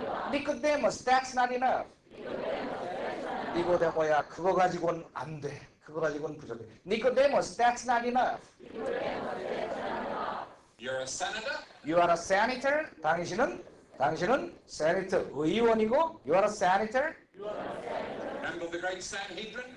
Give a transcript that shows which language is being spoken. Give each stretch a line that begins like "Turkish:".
English: Nicodemus, that's not enough.
Korean: 니고데모야, 그거 가지고는 안 돼. 그거 가지고는 부족해.
English: Nicodemus, that's not enough. You're a senator? You are a senator.
Korean: 당신은
English: senator
Korean: 의원이고
English: you are a senator. Member of the great Sanhedrin?